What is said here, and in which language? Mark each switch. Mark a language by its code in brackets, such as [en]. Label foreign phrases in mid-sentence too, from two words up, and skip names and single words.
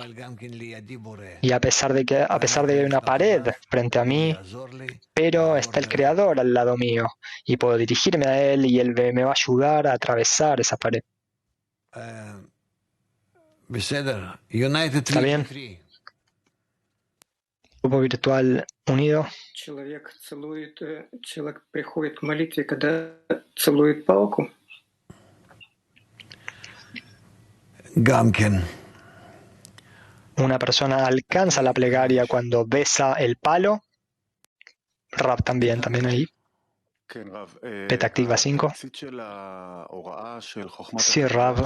[es] Y a pesar de que hay una pared frente a mí, pero está el Creador al lado mío. Y puedo dirigirme a Él y Él me va a ayudar a atravesar esa pared. ¿Está bien? Grupo virtual unido. [ru] Человек приходит к молитве, когда целует палку. [es] Una persona alcanza la plegaria cuando besa el palo. Rav también ahí. Beta activa 5. Sí, Rav.